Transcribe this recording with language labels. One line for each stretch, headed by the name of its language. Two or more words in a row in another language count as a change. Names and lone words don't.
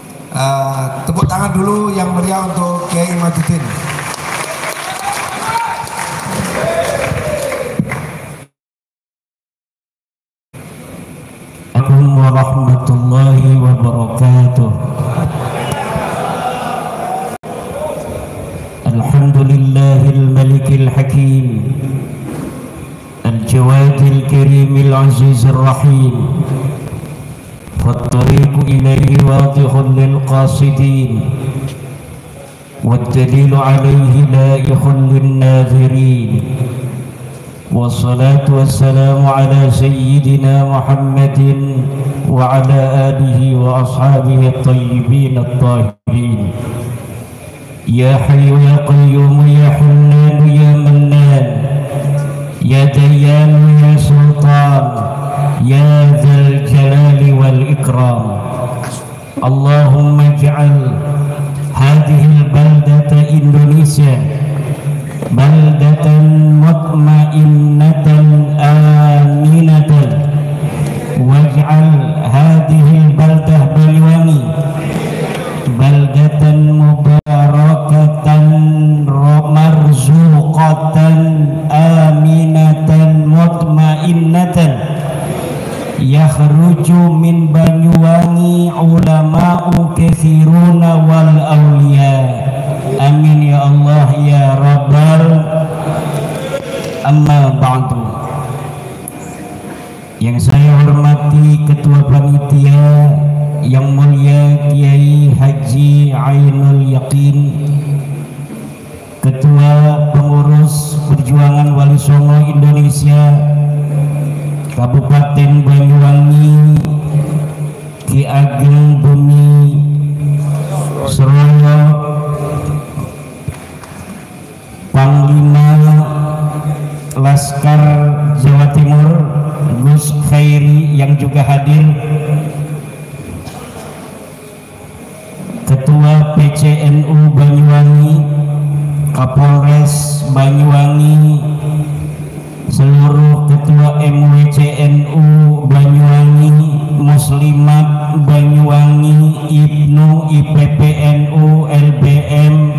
Indonesian: Tepuk tangan dulu yang meriah untuk Kiai Majuddin.
Arabic: السلام عليكم ورحمة الله وبركاته. الحمد لله الملك الحكيم، الجواد الكريم العزيز الرحيم، فالطريق إليه واضح للقاصدين، والدليل عليه لائح للناظرين. والصلاة والسلام على سيدنا محمد وعلى آله وأصحابه الطيبين الطاهرين. يا حي يا قيوم يا حنان يا منان يا ديان يا سلطان يا ذا الجلال والإكرام. اللهم اجعل هذه البلدة إندونيسيا بلدة مطمئنة آمنة واجعل هذه البلدة بنيوانجي بلدة مباركة مرزوقة آمنة مطمئنة يخرج من بنيوانجي علماء كثيرون والأولياء. آمين يا الله يا رب. أما بعد.
Indonesian: Yang saya hormati Ketua Panitia yang mulia Kiai Haji Ainul Yakin, Ketua Pengurus Perjuangan Wali Songo Indonesia Kabupaten Banyuwangi, Ki Ageng Bumi Serono, Panglima Laskar Jawa Timur Gus Khairi yang juga hadir, Ketua PCNU Banyuwangi, Kapolres Banyuwangi, seluruh Ketua MWCNU Banyuwangi, Muslimat Banyuwangi, IPNU, IPPNU, LBM,